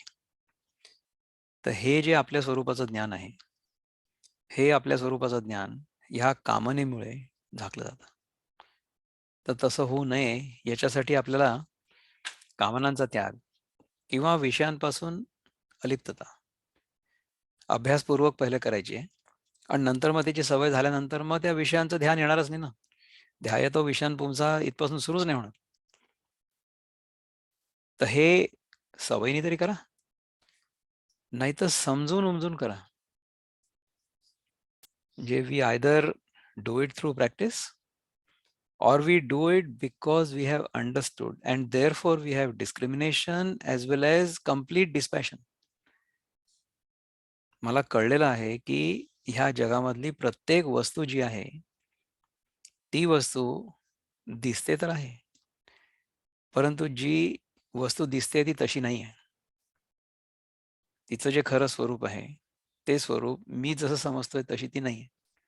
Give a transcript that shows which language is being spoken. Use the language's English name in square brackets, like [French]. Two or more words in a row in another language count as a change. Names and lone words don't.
[Marathi] तर हे जे आपल्या स्वरूपाचं ज्ञान आहे, हे आपल्या स्वरूपाचं ज्ञान ह्या कामनेमुळे झाकलं जातं. तर तसं होऊ नये याच्यासाठी आपल्याला कामनांचा त्याग किंवा विषयांपासून अलिप्तता अभ्यासपूर्वक पहिले करायची आहे आणि नंतर मग त्याची सवय झाल्यानंतर मग त्या विषयांचं ध्यान येणारच नाही ना. [Sanskrit] ध्यायतो विषयान् पुंसा [Marathi] इथपासून सुरूच नाही होणार. तर हे सवयीने तरी करा, नाहीतर समजून-उमजून करा. [English] म्हणजे we either do it through practice or we do it because we have understood and therefore we have discrimination as well as complete dispassion. [Marathi] मला कळलेलं आहे की ह्या जगामधली प्रत्येक वस्तू जी आहे ती वस्तू दिसते तर आहे, परंतु जी वस्तू दिसते ती तशी नाही आहे. तिचं जे खरं स्वरूप आहे ते स्वरूप मी जसं समजतोय तशी ती नाही आहे.